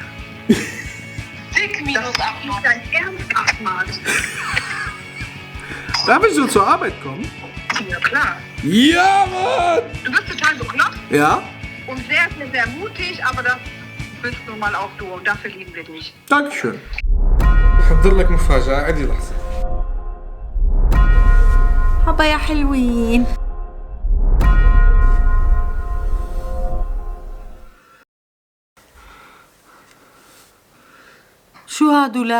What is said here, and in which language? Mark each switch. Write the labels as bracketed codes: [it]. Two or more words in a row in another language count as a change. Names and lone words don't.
[de] Dick minus 8 nicht dein Ernst, Ahmad. Darf ich so zur Arbeit kommen? Ja klar. Ja, Mann! Du bist total bekloppt Ja? und sehr, sehr, sehr mutig, aber das bist nun mal auch du und dafür lieben wir dich. Dankeschön. [ar] محضر لك مفاجأة، عدي لحظة. هبا يا حلوين. شو هادولا؟